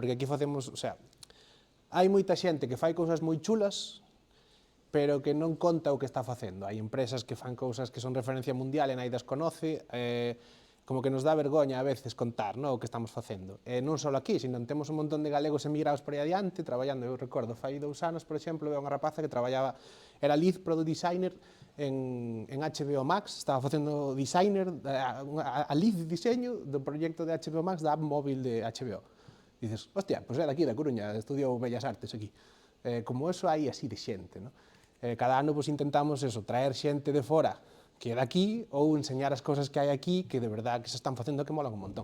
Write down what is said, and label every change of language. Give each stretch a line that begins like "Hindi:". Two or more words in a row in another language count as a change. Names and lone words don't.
Galician: Porque aquí facemos,
Spanish: o sea,
Galician: hai moita xente que fai cousas moi chulas, pero que non conta o que está facendo. Hai empresas que fan cousas que son referencia mundial e nadie das conoce, como que nos dá vergoña
Spanish: a veces
Galician: contar, non, o que estamos facendo. E non só aquí, sino temos un montón de galegos emigrados por aí adiante, traballando. Eu recordo, fai 2 anos, por exemplo, unha rapaza que traballaba, era
English: lead product designer
Galician: en HBO Max, estaba facendo designer, a lead de diseño do proxecto de HBO Max da app móvil de HBO. Dices, hostia, pois é daqui, da Coruña, estudiou Bellas Artes aquí. Como eso hai así de xente, non? Cada ano intentamos eso, traer xente de fora que é daqui, ou enseñar as cousas que hai aquí que de verdade que se están facendo que molan un montón.